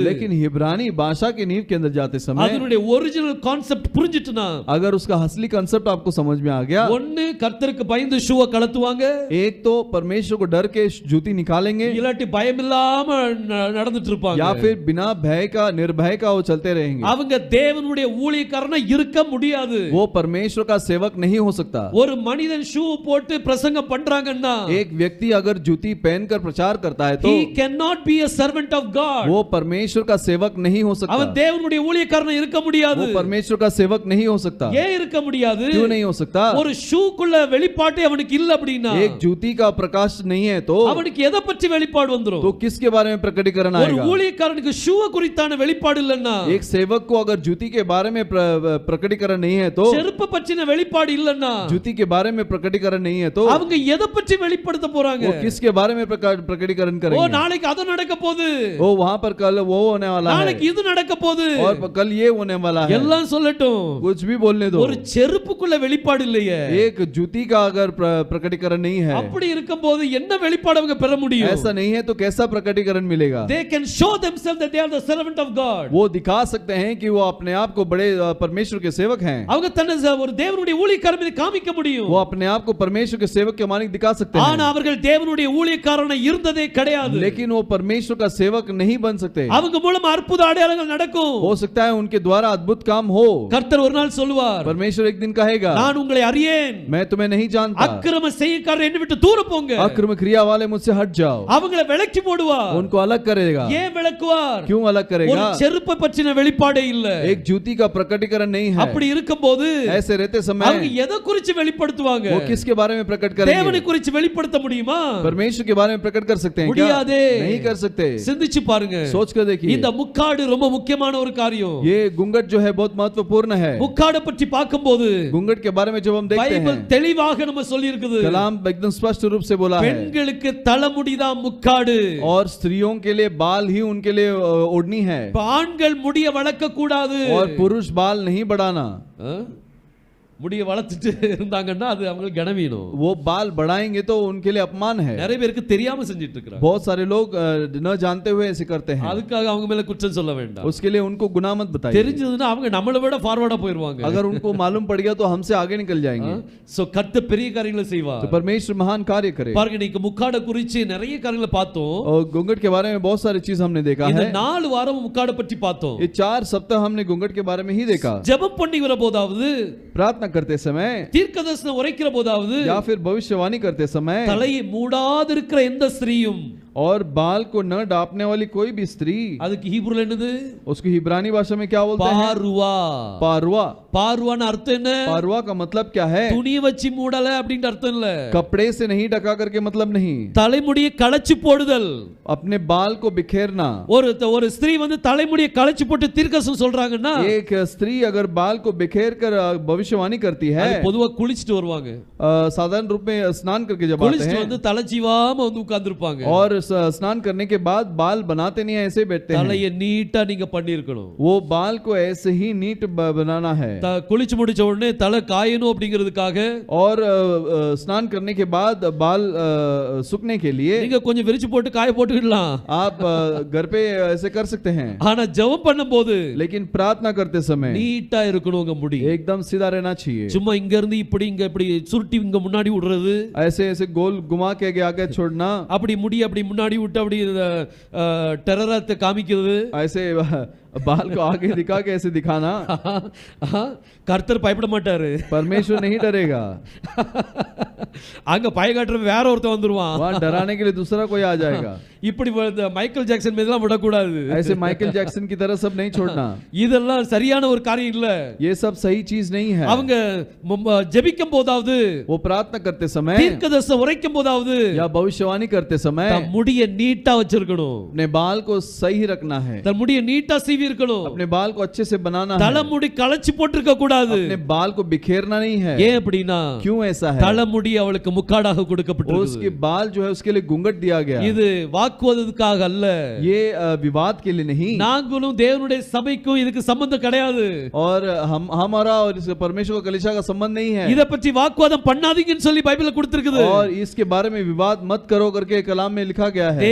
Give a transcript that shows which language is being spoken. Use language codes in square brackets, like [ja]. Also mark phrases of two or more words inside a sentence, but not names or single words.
[hi] लेकिन हिब्रानी भाषा के नींव के अंदर जाते समय [ta] அதனுடைய [en] original concept [ta] புரிஞ்சிட்டுனா, [hi] अगर उसका असली कंसेप्ट आपको समझ में आ गया, [ta] ஒன்னு கர்த்தருக்கு பயந்து ஷூவை கலத்துவாங்க, [hi] एक तो परमेश्वर को डर के जूती निकालेंगे, [ta] இல்லாட்டி பயம் இல்லாம நடந்துட்டு இருப்பாங்க, [hi] या फिर बिना भय का निर्भय का वो चलते रहेंगे। [ta] அவங்க தேவனுடைய ஊழியக்காரனா இருக்க முடியாது. [hi] वो परमेश्वर का सेवक नहीं हो सकता। [ta] ஒரு மனிதன் ஷூ போட்டு பிரசங்கம் பண்றாங்கன்னா, [hi] एक व्यक्ति अगर जूती पहनकर प्रचार करता है तो [en] he cannot be a servant of God. [hi] वो परमेश्वर का सेवक नहीं हो सकता। [ta] அவன் தேவனுடைய ஊழியக்காரனா இருக்க முடியாது. [hi] वो परमेश्वर का सेवक नहीं हो सकता। [ta] ஏன் இருக்க முடியாது? [hi] क्यों नहीं हो सकता? [ta] ஒரு ஷூக்குள்ள வெளிப்பாடு அவனுக்கு இல்ல அப்படினா, [hi] एक जूती का प्रकाश नहीं है तो [ta] அவனுக்கு எதை பற்றி வெளிப்பாடு வந்துரும்? [hi] तो किसके बारे में प्रकटीकरण [ta] ஒரு [hi] आएगा? [ta] ஊழியக்காரனுக்கு ஷூவை குறித்தான வெளிப்பாடு இல்லன்னா, [hi] एक सेवक को अगर जूती के बारे में प्रकटीकरण नहीं है तो, [ta] செருப்பு பற்றின வெளிப்பாடு இல்லன்னா, [hi] जूती के बारे में प्रकटीकरण नहीं है तो [ta] அவங்க எதை பற்றி வெளிப்படுத்த போறாங்க? [hi] वो किसके बारे में प्रकटीकरण ஓ करेंगे? [ta] நாளைக்கு அது நடக்க போகுது, [hi] वो वहां पर कल वो होने वाला है, [ta] நாளைக்கு இது நடக்க போகுது, [hi] और कल ये होने वाला है, [ta] எல்லாம் சொல்லட்டும். [hi] कुछ भी बोलने दो। [ta] ஒரு செருப்புக்குள்ள வெளிப்பாடு இல்லையே, [hi] एक जूती का अगर प्रकटीकरण नहीं है, [ta] அப்படி இருக்கும்போது என்ன வெளிப்பாடு அவங்க பெற முடியும்? [hi] ऐसा नहीं है तो कैसा प्रकटीकरण मिलेगा? [en] They can show themselves that they are the servant of God. [hi] वो दिखा सकते हैं कि वो अपने आप को बड़े परमेश्वर के सेवक हैं। [ta] அவங்க தன்னை ஒரு தேவனுடைய ஊழியக்காரன் மீது காமிக்க முடியும். [hi] वो अपने आप को परमेश्वर के सेवक के मानिक दिखा सकते [ta] ஆனா [hi] हैं, [ta] அவர்கள் தேவனுடைய ஊழியக்காரனா இருந்ததே கிடையாது. [hi] लेकिन वो परमेश्वर का सेवक नहीं बन सकते। [ta] அவங்க மூலமா அற்புத அடையாளங்கள் நடக்கும். [hi] हो सकता है उनके द्वारा अद्भुत काम हो। [ta] கர்த்தர் ஒரு நாள் சொல்லுவார், [hi] परमेश्वर एक दिन कहेगा, [ta] நான் உங்களை அறியேன், [hi] मैं तुम्हें नहीं जानता, [ta] அக்கிரம செய்யக்காரர் என்னை விட்டு தூர போங்க. [hi] अक्रम क्रिया वाले मुझसे हट जाओ। [ta] அவங்களை விலக்கி போடுவார். [hi] उनको अलग करेगा। [ta] ஏன் விலக்குவார்? [hi] क्यों अलग [ta] ஒரு [hi] करेगा? [ta] செருப்பை பற்றின வெளிப்பாடே இல்ல. [hi] एक जूती का प्रकटीकरण नहीं है। [ta] அப்படி இருக்கும்போது [hi] ऐसे रहते [ta] அவங்க [hi] समय [ta] எதை குறித்து வெளிப்படுத்துவாங்க? [hi] वो किसके बारे में प्रकट [ta] தேவனை [hi] करेंगे? [ta] குறித்து வெளிப்படுத்த முடியுமா? [hi] परमेश्वर के बारे में प्रकट कर सकते हैं क्या? [ta] முடியாதே. [hi] नहीं कर सकते। [ta] சிந்திச்சு பாருங்க. [hi] सोच कर देखिए, [ta] இந்த முக்காடு ரொம்ப முக்கியமான ஒரு காரியம். [hi] ये घूंघट जो है बहुत महत्वपूर्ण है। [ta] முக்காடை பற்றி பார்க்கும்போது [hi] घूंघट के बारे में जब हम देखते [ta] பைபிள் [hi] हैं, [ta] தெளிவாக நம்ம சொல்லி இருக்குது, [hi] कलाम एकदम स्पष्ट रूप से बोला है, [ta] பெண்களுக்கு தலைமுடிதான் முக்காடு, [hi] और स्त्रियों के लिए बाल ही उनके लिए ओढ़नी है, [ta] இப்ப ஆண்கள் முடிய வளர்க்க கூடாது. [hi] और पुरुष बाल नहीं बढ़ाना। [ta] முடிய வளர்த்துட்டு இருந்தாங்கன்னா அது அவங்களுக்கு கனவீனம். [hi] वो बाल बढ़ाएंगे तो उनके लिए अपमान है। [ta] நிறைய பேருக்கு தெரியாம செஞ்சிட்டு இருக்காங்க. [hi] बहुत सारे लोग न जानते हुए ऐसे करते हैं। [ta] அதுக்காக அவங்க மேல குற்றம் சொல்ல வேண்டாம். [hi] उसके लिए उनको गुनाह मत बताइए। [ta] தெரிஞ்சதுன்னா அவங்க நம்மளை விட ஃபார்வர்டா போயிடுவாங்க. [hi] अगर उनको मालूम पड़ गया तो हमसे आगे निकल जाएंगे। [ta] சோ கர்த்தர் பெரிய காரியங்களை செய்வார். [hi] तो परमेश्वर महान कार्य करे। [ta] பாருங்க, நீங்க முக்காட குறித்து நிறைய காரியங்களை பார்த்தோம். [hi] और घूंघट के बारे में बहुत सारी चीज हमने देखा [ta] இந்த [hi] है। [ta] 4 வாரம் முக்காட பற்றி பார்த்தோம். [hi] ये 4 सप्ताह हमने घूंघट के बारे में ही देखा। [ta] ஜெபம் பண்ணி வரபோதாவது, [hi] प्रार्थना करते समय [ta] தீர்க்கதரிசனம் உரைக்கிற போதாவது, [hi] या फिर भविष्यवाणी करते समय, [ta] தலையை மூடாதிருக்கிற எந்த ஸ்திரீயும், [hi] और बाल को न डापने वाली कोई भी स्त्री, [ta] அதுக்கு ஹீப்ருல என்னது? [hi] उसको हिब्रानी भाषा में क्या बोलते हैं? [ta] பாருவா. [hi] पारुआ। [ta] பார்வான அர்த்தம் என்ன? [hi] पारवा का मतलब क्या है? [ta] துணியை வச்சு மூடல அப்படின்ற அர்த்தம் இல்ல. [hi] कपड़े से नहीं ढका करके मतलब नहीं, [ta] தலைமுடியை களைச்சு போடுதல். [hi] अपने बाल को बिखेरना। [ta] ஒரு ஸ்திரீ வந்து தலைமுடியை களைச்சு போட்டு தீர்க்கதரிசனம் சொல்றாங்கன்னா, [hi] एक स्त्री अगर बाल को बिखेर कर भविष्यवाणी करती है, [ta] அது பொதுவா குளிச்சிட்டு வருவாங்க. [hi] साधारण रूप में स्नान करके जब आते [ta] குளிச்சிட்டு [hi] हैं [ta] வந்து தலை சீவாம வந்து உட்கார்ந்திருப்பாங்க. [hi] और स्नान करने के बाद बाल बनाते नहीं है, ऐसे बैठते हैं। [ta] தலையை நீட்டா நீங்க பண்ணிருக்கணும். [hi] वो बाल को ऐसे ही नीट बनाना है। [ta] குளிச்சு முடிச்ச உடனே தலை காயணும் அப்படிங்கிறதுக்காக [hi] और स्नान करने के बाद बाल सूखने के लिए [ta] நீங்க கொஞ்சம் விரிச்சு போட்டு காய போட்டுக்கலாம். [hi] आप घर पे ऐसे कर सकते हैं, [ta] ஆனா ஜெபம் பண்ணும்போது [hi] लेकिन प्रार्थना करते समय [ta] நீட்டா இருக்கணும் உங்க முடி. [hi] एकदम सीधा रहना चाहिए। [ta] சும்மா இங்க இருந்து இப்படி இங்க இப்படி சுருட்டி இங்க முன்னாடி விடுறது, [hi] ऐसे ऐसे गोल घुमा के आगे छोड़ना, [ta] அப்படி முடி அப்படி முன்னாடி விட்டு அப்படி டெரரத்தை காமிக்கிறது, [hi] ऐसे बाल को आगे दिखा के ऐसे दिखाना, [ta] கர்த்தர் பயப்பட மாட்டாரு. [hi] परमेश्वर नहीं डरेगा। [ta] அங்க பய காட்டுற வேற ஒருத்தன் வந்துருவான். [hi] वहाँ डराने के लिए दूसरा कोई आ जाएगा। [ta] இப்படி மைக்கேல் ஜாக்சன் மீதெல்லாம் விடக்கூடாது. [hi] ऐसे माइकल जैक्सन की तरह सब नहीं छोड़ना। [ta] இதெல்லாம் சரியான ஒரு காரியம் இல்ல. [hi] ये सब सही चीज नहीं है। [ta] அவங்க ஜெபிக்கும் போதாவது, [hi] वो प्रार्थना करते समय [ta] தீர்க்கதரிசனம் உரைக்கும் போதாவது [hi] या भविष्यवाणी करते समय [ta] தன் முடியை நீட்டா வச்சிருக்கணும். [hi] अपने बाल को सही रखना है, [ta] தன் முடியை நீட்டா சீவி இருக்கணும். [hi] अपने बाल को अच्छे से बनाना है, [ta] தலைமுடி களைச்சு போட்டிருக்க கூடாது. [hi] अपने बाल को बिखेरना नहीं है। [ta] ஏன் அப்படின்னா, [hi] क्यों ऐसा है? [ta] தலைமுடி அவளுக்கு முக்காடாக கொடுக்கப்பட்டிருக்கு. [hi] उसके बाल जो है उसके लिए घूंघट दिया गया। [ta] இது வாக்குவாதத்துக்காக அல்ல, [hi] ये विवाद के लिए नहीं। [ta] நாங்களும் தேவனுடைய சபைக்கும் இதுக்கு சம்பந்தம் கிடையாது. [hi] और हमारा और इस परमेश्वर का कलीसिया का संबंध नहीं है। [ta] இத பத்தி வாக்குவாதம் பண்ணாதீங்கன்னு சொல்லி பைபிள்ல கொடுத்திருக்குது. [hi] और इसके बारे में विवाद मत करो करके कलाम में लिखा गया है।